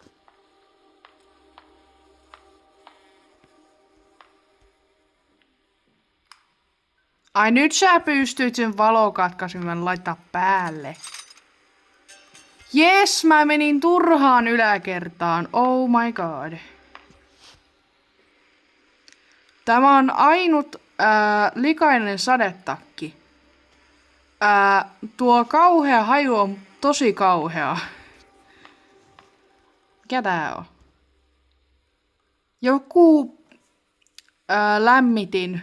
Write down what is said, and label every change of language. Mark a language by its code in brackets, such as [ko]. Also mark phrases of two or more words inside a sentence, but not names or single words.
[fi] Ai nyt sä pystyit sen valokatkaiseman laittaa päälle. Jes, mä menin turhaan yläkertaan. [en] Oh my god. [fi] Tämä on ainut likainen sadetakki. Tuo kauhea haju on tosi kauhea. Mikä tää on? Joku lämmitin.